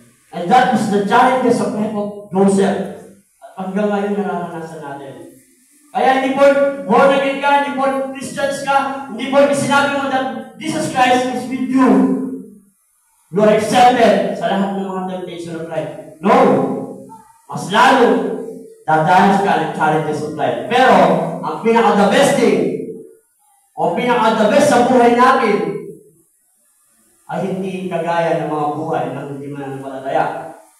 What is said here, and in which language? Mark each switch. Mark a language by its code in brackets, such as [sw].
[en] And that was the challenges of life of Joseph. [tl] At hanggang ngayon nararanasan natin. Kaya hindi po born again ka, hindi po Christians ka, hindi po sinabi mo [en] that Jesus Christ is with you. You are accepted [tl] sa lahat ng mga [en] temptation of life. No! [tl] Mas lalo, dadanas ka ng challenges of life. Pero, ang pinaka-the best thing, o pinaka-the best sa buhay natin, ay hindi kagaya ng mga buhay ng hindi mananampalataya.